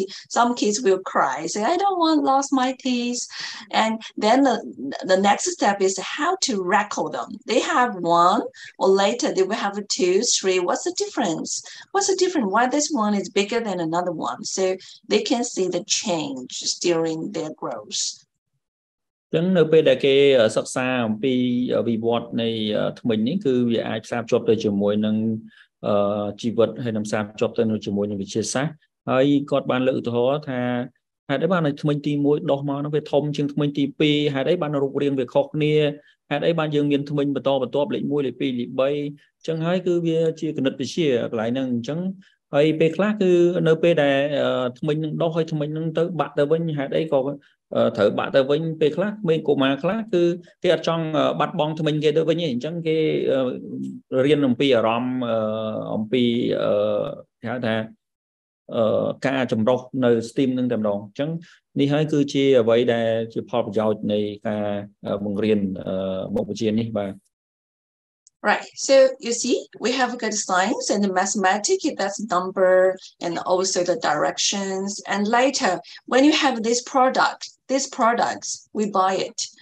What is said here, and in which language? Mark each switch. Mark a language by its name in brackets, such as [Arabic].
[English] Some kids will cry, say, I don't want lost my teeth. And then the next step is how to record them. They have one or later they will have 2, 3. What's the difference? What's the difference? Why this one is bigger than another one? So they can see the change during their growth. [Khmer] ចឹងនៅពេលដែលគេសិក្សាអំពីវិវត្តនៃថ្មិញនេះគឺវាអាចផ្សារភ្ជាប់ទៅជាមួយនឹងជីវិតហើយនឹងផ្សារភ្ជាប់ទៅជាមួយនឹងវិទ្យាសាស្ត្រហើយគាត់បានលើកឧទាហរណ៍ថាហេតុអីបានថ្មិញទី1ដុសមកនោះវាធំជាងថ្មិញទី2ហេតុអីបានរូបរាងវាខុសគ្នាហេតុអីបានយើងមានថ្មិញបន្តបន្ទាប់លេខ1លេខ2លេខ3អញ្ចឹងហើយគឺវាជាគណិតវិទ្យាកន្លែងហ្នឹងអញ្ចឹងហើយពេលខ្លះគឺនៅពេលដែលថ្មិញនឹងដុសហើយថ្មិញនឹងទៅបាក់ទៅវិញហេតុអីក៏ ត្រូវបាក់ទៅវិញពេលខ្លះក្មេងកុមារខ្លះគឺគេអត់ចង់បាត់បង់ថ្មិញគេទៅវិញទេអញ្ចឹងគេរៀនអំពីអារម្មណ៍អំពីគេហៅថាការចម្រុះនៅ STEAM នឹងតែម្ដងអញ្ចឹងនេះហើយគឺជាអ្វីដែលជាផលប្រយោជន៍នៃការបង្រៀនមុខវិជ្ជានេះបាទ [English] Right. So you see, we have got science and the mathematics, that's number and also the directions. And later, when you have these products, we buy it.